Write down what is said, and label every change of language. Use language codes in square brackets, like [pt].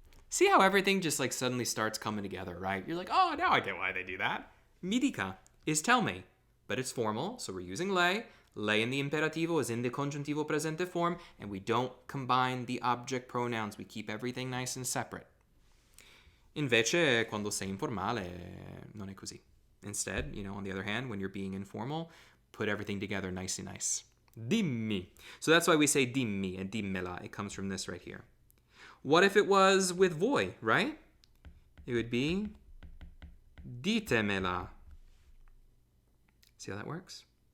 [en] See how everything just like suddenly starts coming together, right? You're like, oh, now I get why they do that. Mi dica is tell me, but it's formal, so we're using lei. Lei in the imperativo is in the congiuntivo presente form, and we don't combine the object pronouns. We keep everything nice and separate. [it] Invece, quando sei informale, non è così. [en] Instead, on the other hand, when you're being informal, put everything together nice and nice. Dimmi. So that's why we say dimmi and dimmela. It comes from this right here. What if it was with voi, right? It would be ditemela. See how that works?